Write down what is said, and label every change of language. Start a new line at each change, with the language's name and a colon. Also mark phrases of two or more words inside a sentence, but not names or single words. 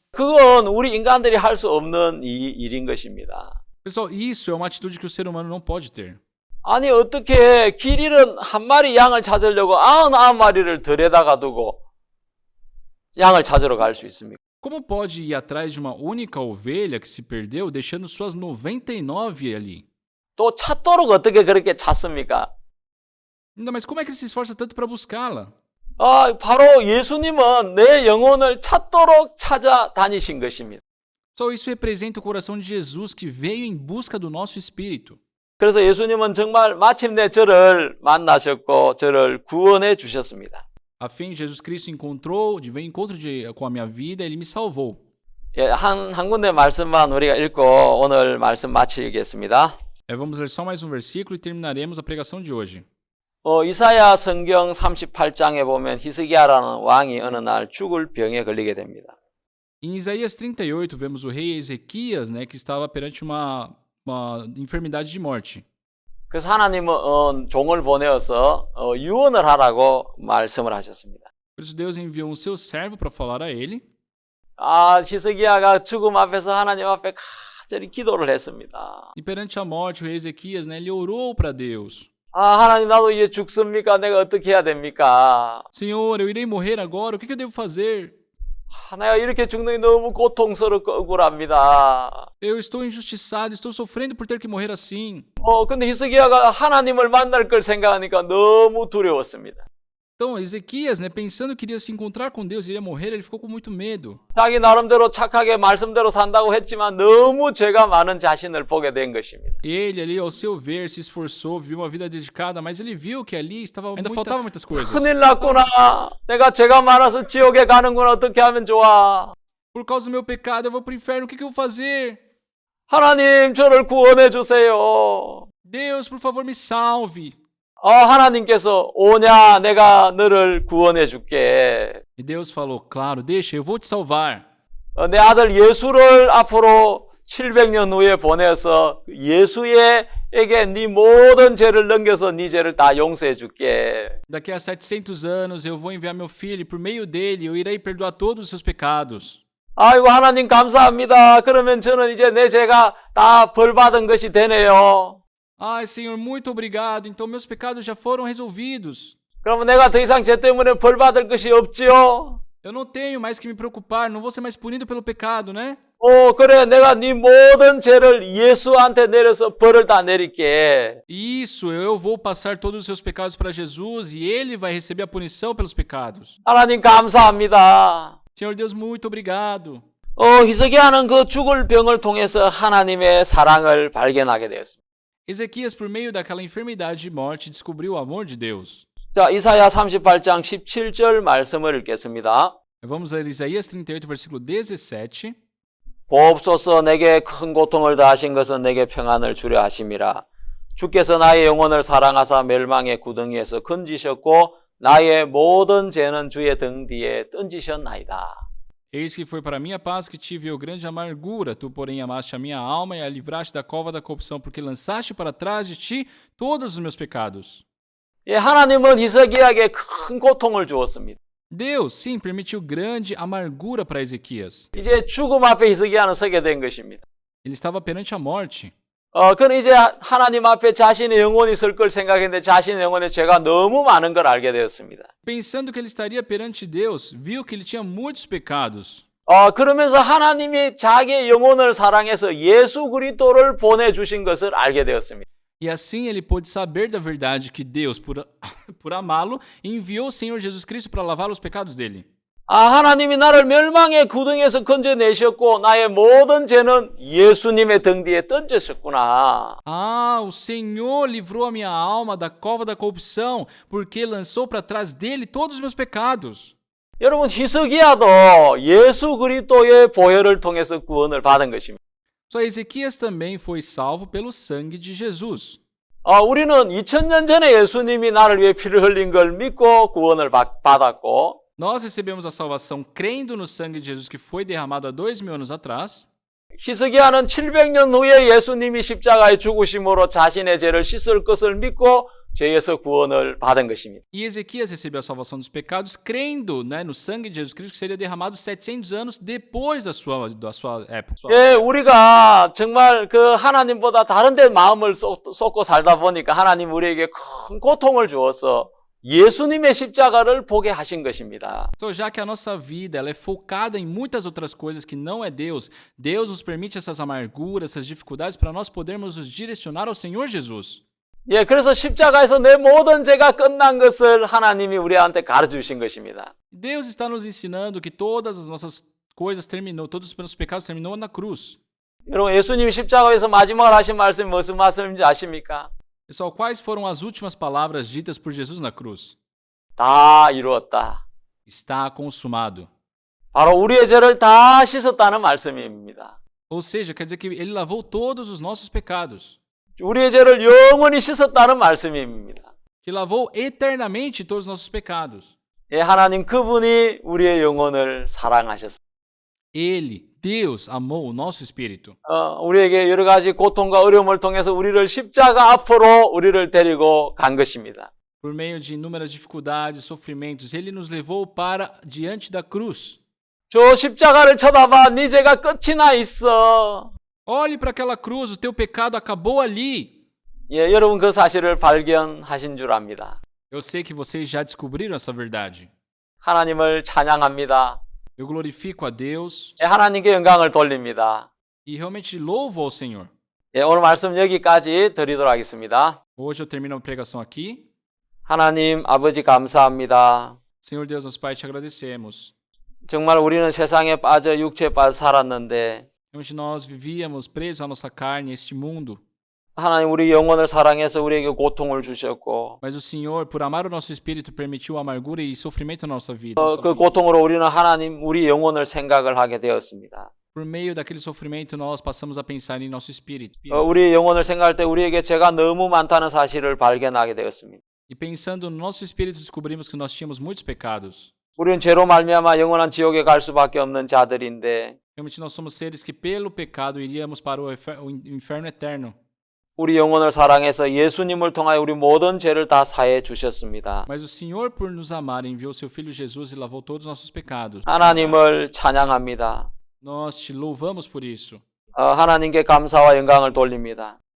Korean: 그건 우리 인간들이 할 수 없는 일인 것입니다.
Portuguese: Pessoal, isso é uma atitude que o ser humano não pode ter.
Korean: 아니 어떻게 길 잃은 한 마리 양을 찾으려고 99마리를 덜에다가 두고 양을 찾으러 갈 수 있습니까?
Portuguese: Como pode ir atrás de uma única ovelha que se perdeu, deixando suas 99 ali?
Korean: 또 찾도록 어떻게 그렇게 찾습니까?
Portuguese: Ainda, mas como é que ele se esforça tanto para buscá-la?
Korean: 바로 예수님은 내 영혼을 찾도록 찾아다니신 것입니다.
Portuguese: Só isso representa o coração de Jesus que veio em busca do nosso espírito.
Korean: 그래서 예수님은 정말 마침내 저를 만나셨고 저를 구원해 주셨습니다.
Portuguese: A fim, Jesus Cristo veio em encontro com a minha vida, ele me salvou.
Korean: 한 군데 말씀만 우리가 읽고 오늘 말씀 마치겠습니다.
Portuguese: Vamos ler só mais um versículo e terminaremos a pregação de hoje.
Korean: 이사야 성경 38장에 보면 히스기야라는 왕이 어느 날 죽을 병에 걸리게 됩니다.
Portuguese: Em Isaías 38, vemos o rei Ezequias, né, que estava perante uma enfermidade de morte.
Korean: 그래서 하나님은 종을 보내어서 유언을 하라고 말씀을 하셨습니다.
Portuguese: Por isso Deus enviou um seu servo para falar a ele.
Korean: 히스기야가 죽음 앞에서 하나님 앞에 간절히 기도를 했습니다.
Portuguese: E perante a morte, o rei Ezequias, né, ele orou para Deus.
Korean: 하나님 나도 이제 죽습니까? 내가 어떻게 해야 됩니까?
Portuguese: Senhor, eu irei morrer agora, o que eu devo fazer?
Korean: 내가 이렇게 죽는 게 너무 고통스럽고 억울합니다.
Portuguese: Eu estou injustiçado, estou sofrendo por ter que morrer assim.
Korean: 근데 히스기야가 하나님을 만날 걸 생각하니까 너무 두려웠습니다.
Portuguese: Então, Ezequias, né, pensando que iria se encontrar com Deus, iria morrer, ele ficou com muito medo.
Korean: 자기 나름대로 착하게 말씀대로 산다고 했지만 너무 죄가 많은 자신을 보게 된 것입니다.
Portuguese: Ele ali, ao seu ver, se esforçou, viveu uma vida dedicada, mas ele viu que ali ainda faltava muitas coisas.
Korean: 큰일 났구나. 내가 죄가 많아서 지옥에 가는구나. 어떻게 하면 좋아?
Portuguese: Por causa do meu pecado, eu vou para o inferno, o que eu vou fazer?
Korean: 하나님, 저를 구원해 주세요.
Portuguese: Deus, por favor, me salve.
Korean: 하나님께서 오냐 내가 너를 구원해 줄게.
Portuguese: E Deus falou, claro, deixa, eu vou te salvar.
Korean: 내 아들 예수를 앞으로 700년 후에 보내서 예수에게 네 모든 죄를 넘겨서 네 죄를 다 용서해 줄게.
Portuguese: Daqui a 700 anos eu vou enviar meu filho e por meio dele eu irei perdoar todos os seus pecados.
Korean: 아이고 하나님 감사합니다. 그러면 저는 이제 내 죄가 다 벌받은 것이 되네요.
Portuguese: Ai, Senhor, muito obrigado. Então meus pecados já foram resolvidos.
Korean: 그러면 내가 더 이상 죄 때문에 벌 받을 것이 없지요?
Portuguese: Eu não tenho mais que me preocupar, não vou ser mais punido pelo pecado, né?
Korean: 그래. 내가 네 모든 죄를 예수한테 내려서 벌을 다 내릴게.
Portuguese: Isso, eu vou passar todos os seus pecados para Jesus e ele vai receber a punição pelos pecados.
Korean: 하나님 감사합니다.
Portuguese: Senhor Deus, muito obrigado.
Korean: 히스기야는 그 죽을 병을 통해서 하나님의 사랑을 발견하게 되었습니다.
Portuguese: Ezequias, por meio daquela enfermidade de morte, descobriu o amor de Deus.
Korean: 자, 이사야 38장 17절 말씀을 읽겠습니다.
Portuguese: Vamos a Isaías 38, versículo 17.
Korean: 보옵소서 내게 큰 고통을 다하신 것은 내게 평안을 주려 하심이라. 주께서 나의 영혼을 사랑하사 멸망의 구덩이에서 건지셨고 나의 모든 죄는 주의 등 뒤에 던지셨나이다.
Portuguese: Eis que foi para minha paz que tive eu grande amargura, tu porém amaste a minha alma e a livraste da cova da corrupção, porque lançaste para trás de ti todos os meus pecados.
Korean: 예, 하나님은 히스기야에게 큰 고통을 주었습니다.
Portuguese: Deus, sim, permitiu grande amargura para Ezequias.
Korean: 이제 죽음 앞에 히스기야는 서게 된 것입니다.
Portuguese: Ele estava perante a morte.
Korean: 그는 이제 하나님 앞에 자신의 영혼이 설 걸 생각했는데 자신의 영혼의 죄가 너무 많은 걸 알게 되었습니다.
Portuguese: Pensando que ele estaria perante Deus, viu que ele tinha muitos pecados.
Korean: 그러면서 하나님이 자기의 영혼을 사랑해서 예수 그리스도를 보내주신 것을 알게 되었습니다.
Portuguese: E assim ele pôde saber da verdade que Deus, por amá-lo, enviou o Senhor Jesus Cristo para lavar os pecados dele.
Korean: 하나님이 나를 멸망의 구덩이에서 건져내셨고 나의 모든 죄는 예수님의 등 뒤에 던졌었구나.
Portuguese: Ah, o Senhor livrou a minha alma da cova da corrupção, porque lançou para trás dele todos os meus pecados.
Korean: 여러분 히스기야도 예수 그리스도의 보혈을 통해서 구원을 받은 것입니다.
Portuguese: Só Ezequias também foi salvo pelo sangue de Jesus.
Korean: 우리는 2000년 전에 예수님이 나를 위해 피를 흘린 걸 믿고 구원을 받았고
Portuguese: Nós recebemos a salvação crendo no sangue de Jesus que foi derramado há 2000 anos atrás.
Korean: 히스기야는 700년 후에 예수님이 십자가에 죽으심으로 자신의 죄를 씻을 것을 믿고 죄에서 구원을 받은 것입니다.
Portuguese: E Ezequias recebeu a salvação dos pecados crendo, né, no sangue de Jesus Cristo que seria derramado 700 anos depois da sua época.
Korean: 예, 우리가 정말 그 하나님보다 다른 데 마음을 쏟고 살다 보니까 하나님 우리에게 큰 고통을 주어서 예수님의 십자가를 보게 하신 것입니다.
Portuguese: Então, já que a nossa vida ela é focada em muitas outras coisas que não é Deus, Deus nos permite essas amarguras, essas dificuldades para nós podermos nos direcionar ao Senhor Jesus.
Korean: 예, 그래서 십자가에서 내 모든 죄가 끝난 것을 하나님이 우리한테 가르쳐 주신 것입니다.
Portuguese: Deus está nos ensinando que todas as nossas coisas terminou, todos os nossos pecados terminou na cruz.
Korean: 여러분 예수님이 십자가에서 마지막으로 하신 말씀이 무슨 말씀인지 아십니까?
Portuguese: Pessoal, quais foram as últimas palavras ditas por Jesus na cruz?
Korean: 다 이루었다.
Portuguese: Está consumado.
Korean: 바로 우리의 죄를 다 씻었다는 말씀입니다.
Portuguese: Ou seja, quer dizer que ele lavou todos os nossos pecados.
Korean: 우리의 죄를 영원히 씻었다는 말씀입니다.
Portuguese: Que lavou eternamente todos os nossos pecados.
Korean: 예, 하나님 그분이 우리의 영혼을 사랑하셨습니다.
Portuguese: Ele, Deus, amou o nosso espírito.
Korean: 우리에게 여러 가지 고통과 어려움을 통해서 우리를 십자가 앞으로 우리를 데리고 간 것입니다.
Portuguese: Por meio de inúmeras dificuldades, sofrimentos, ele nos levou para diante da cruz.
Korean: 저 십자가를 쳐다봐, 네 죄가 끝이 나 있어.
Portuguese: Olhe para aquela cruz, o teu pecado acabou ali.
Korean: 예, 여러분 그 사실을 발견하신 줄 압니다.
Portuguese: Eu sei que vocês já descobriram essa verdade.
Korean: 하나님을 찬양합니다.
Portuguese: Eu glorifico a Deus
Korean: 예, 하나님께 영광을 돌립니다.
Portuguese: e realmente louvo ao Senhor.
Korean: 예, 오늘 말씀 여기까지 드리도록 하겠습니다.
Portuguese: Hoje eu termino a pregação aqui.
Korean: 하나님 아버지 감사합니다.
Portuguese: Senhor Deus, nosso Pai, te agradecemos.
Korean: 정말 우리는 세상에 빠져 육체에 빠져 살았는데
Portuguese: Realmente nós vivíamos presos à nossa carne, a este mundo.
Korean: 하나님 우리 영혼을 사랑해서 우리에게 고통을 주셨고
Portuguese: Mas o Senhor, por amar o nosso espírito, permitiu amargura e sofrimento na nossa vida.
Korean: 그 고통으로 우리는 하나님 우리 영혼을 생각을 하게 되었습니다.
Portuguese: Por meio daquele sofrimento, nós passamos a pensar em nosso espírito.
Korean: 우리 영혼을 생각할 때 우리에게 죄가 너무 많다는 사실을 발견하게 되었습니다.
Portuguese: E pensando no nosso espírito, descobrimos que nós tínhamos muitos pecados.
Korean: 우리는 죄로 말미암아 영원한 지옥에 갈 수밖에 없는 자들인데
Portuguese: Realmente nós somos seres que pelo pecado iríamos para o inferno eterno.
Korean: 우리 영혼을 사랑해서 예수님을 통하여 우리 모든 죄를 다 사해 주셨습니다.
Portuguese: Mas o Senhor, por nos amar, enviou seu Filho Jesus e lavou todos os nossos pecados.
Korean: 하나님을 찬양합니다.
Portuguese: Nós te louvamos por isso.
Korean: 하나님께 감사와 영광을 돌립니다.